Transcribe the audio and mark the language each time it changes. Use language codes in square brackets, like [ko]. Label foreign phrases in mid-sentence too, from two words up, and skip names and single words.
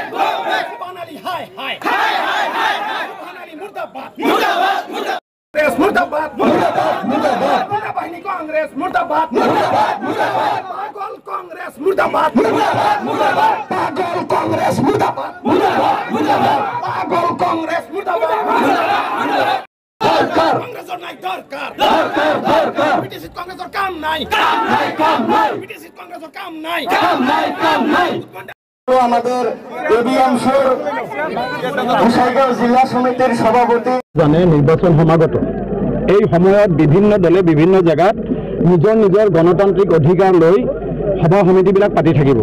[en] go back [bn] সুবহান আলী হাই হাই হাই হাই হাই সুবহান আলী মুর্দাবাদ মুর্দাবাদ মুর্দাবাদ মুর্দাবাদ মুর্দাবাদ বাহিনী কংগ্রেস মুর্দাবাদ মুর্দাবাদ মুর্দাবাদ পাগল কংগ্রেস মুর্দাবাদ মুর্দাবাদ মুর্দাবাদ পাগল কংগ্রেস মুর্দাবাদ মুর্দাবাদ মুর্দাবাদ পাগল কংগ্রেস মুর্দাবাদ মুর্দাবাদ দরকার কংগ্রেসের নাই দরকার দরকার দরকার বিটিসি কংগ্রেসের কাম নাই কাম নাই কাম নাই বিটিসি কংগ্রেসের কাম নাই কাম নাই কাম নাই আমাদের এবিএমসির গোসাইগাঁও জিলা সমিতির সভাপতি [as] জানে নির্বাচন সমাগত এই সময়ত বিভিন্ন দলে বিভিন্ন জায়গাত নিজৰ নিজৰ গণতান্ত্ৰিক অধিকাৰ লৈ সভা সমিতিবিলাক পাতি থাকিব।